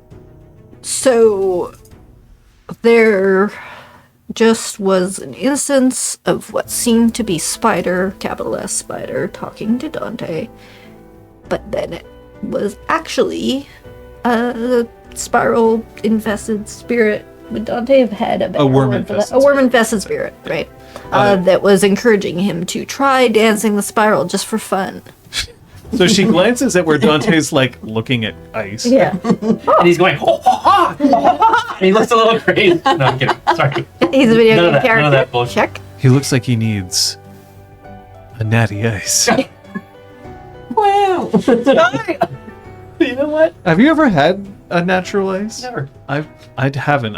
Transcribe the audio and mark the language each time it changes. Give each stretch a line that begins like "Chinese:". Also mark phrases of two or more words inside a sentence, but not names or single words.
English: So there just was an instance of what seemed to be Spider, capital S Spider, talking to Dante, but then it was actually a spiral infested spirit. Would Dante have had a better worm word for that? infested A worm infested spirit, right? That was encouraging him to try dancing the spiral just for fun. So she glances at where Dante's like looking at ice. Yeah. And he's going, ho, ho, ha, ho, ho, ha. And he looks a little crazy. No, I'm kidding. Sorry. He's a video None of game that- character. none of that bullshit. Check. He looks like he needs a natty ice. Wow. You know what? Have you ever had a natural ice? Never. I haven't.